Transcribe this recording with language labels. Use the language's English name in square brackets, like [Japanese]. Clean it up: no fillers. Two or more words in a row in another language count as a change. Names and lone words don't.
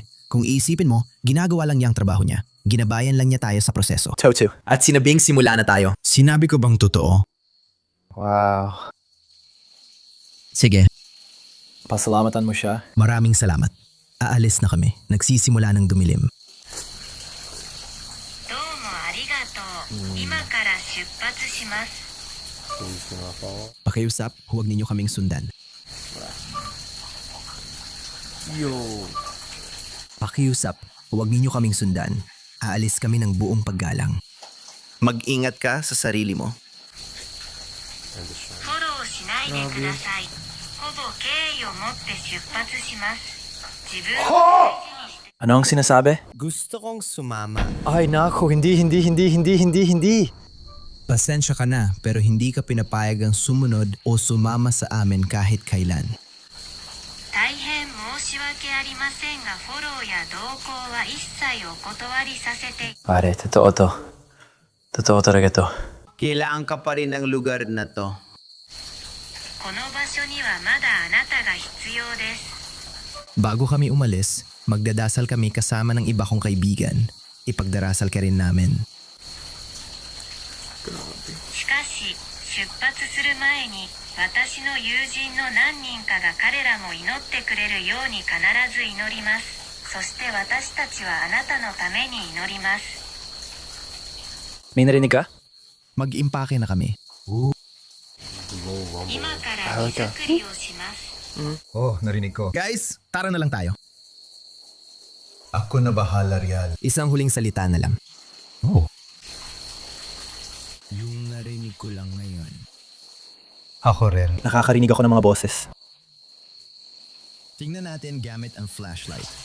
[Filipino] Kung iisipin mo, ginagawa lang niya ang trabaho niya. Ginabayan lang niya tayo sa proseso. Chow-chow. At sinabing simula na tayo. Sinabi ko bang totoo? Wow. Sige, Pasalamatan mo siya. maraming salamat. Aalis na kami. Nagsisimula ng dumilim. [Japanese] どうもありがとう。今から出発します。 [Filipino] Pakiusap, huwag ninyo kaming sundan. Pakiusap, huwag ninyo kaming sundan. Aalis kami ng buong paggalang. Mag-ingat ka sa sarili mo. [Japanese] フォローしないでください。ほぼ敬意を持って出発します。自分を大事にして。 [Filipino] Ano ang sinasabi? Gusto kong sumama. Ay nako, hindi. Pasensya ka na, pero hindi ka pinapayagang sumunod o sumama sa amin kahit kailan. [Japanese] 大変申し訳ありませんが、フォローや同行は一切お断りさせて。 [Filipino] Pare, totoo to. Totoo talaga to. Kailangan ka pa rin ng lugar na to. [Japanese] この場所にはまだあなたが必要です。 [Filipino] Bago kami umalis, magdadasal kami kasama ng iba kong kaibigan. Ipagdarasal ka rin namin. [Japanese] しかし、出発する前に、私の友人の何人かが彼らも祈ってくれるように必ず祈ります。そして私たちはあなたのために祈ります。 [Filipino] May narinig ka? Mag-impake na kami. [Japanese] 今から荷造りをします。 [Filipino] Oh, narinig ko. Guys, tara na lang tayo. Ako na bahala, Rial. Isang huling salita na lang. Oh. Yung narinig ko lang ngayon. Ako rin. Nakakarinig ako ng mga boses. Tingnan natin gamit ang flashlight.